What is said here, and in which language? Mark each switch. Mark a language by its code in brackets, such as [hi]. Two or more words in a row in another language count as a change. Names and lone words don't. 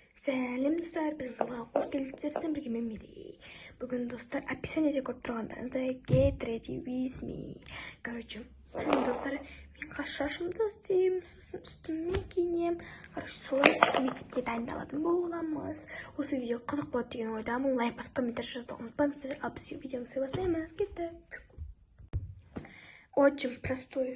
[kk] Сәлем достар, біздің каналға қош келдіңіздер. Бірге мен Мерей. Бүгін достар описаниеде көріп тұрғандарыңыздай [en] get ready with me. [kk] Короче, достар, мен қаш шашымды істеймін, сосын үстіме киінем. Короче, солай мектепке дайындаладым боламыз. Осы видео қызық болады деген ойдамын. Лайк басып комментарий жазуды ұмытпаңыздар. Ал біз видеомызды бастаймыз. [ru] Кеттік. Очень простой.